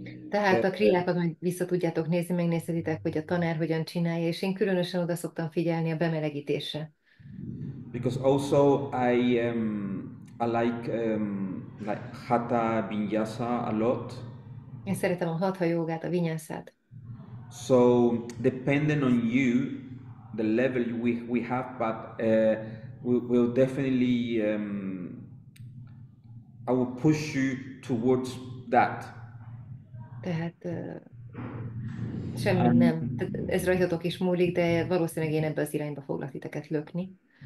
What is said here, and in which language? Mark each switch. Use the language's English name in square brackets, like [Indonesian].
[Hungarian] Tehát a kriákat majd vissza tudjátok nézni, megnézhetitek, hogy a tanár hogyan csinálja, és én különösen oda szoktam figyelni a bemelegítésre. [English] Because also I like hatha vinyasa a lot. [Hungarian] Én szeretem a hatha jogát, a vinyászát. [English] So depending on you, the level we have, but we'll definitely I will push you towards that. [Hungarian] Tehát semmi nem. Ez rajtatok is múlik, de valószínűleg én ebbe az irányba foglak titeket lökni.